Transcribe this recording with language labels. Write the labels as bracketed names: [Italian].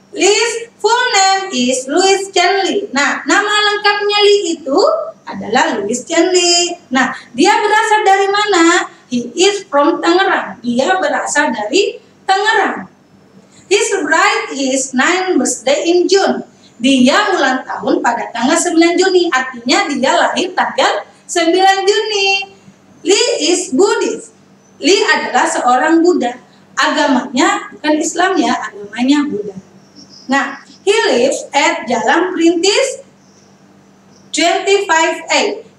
[English] Lee's full name is Louis Chan Lee. [Indonesian] Nah, nama lengkapnya Lee itu adalah Louis Chan Lee. Nah, dia berasal dari mana? [English] He is from Tangerang. [Indonesian] Dia berasal dari Tangerang. [English] He celebrated his 9th birthday in June. [Indonesian] Dia ulang tahun pada tanggal 9 Juni. Artinya dia lahir tanggal 9 Juni. [English] Lee is Buddhist. [Indonesian] Lee adalah seorang Buddha. Agamanya bukan Islam ya, agamanya Buddha. Nah, [English] he lives at Jalan Perintis 25A.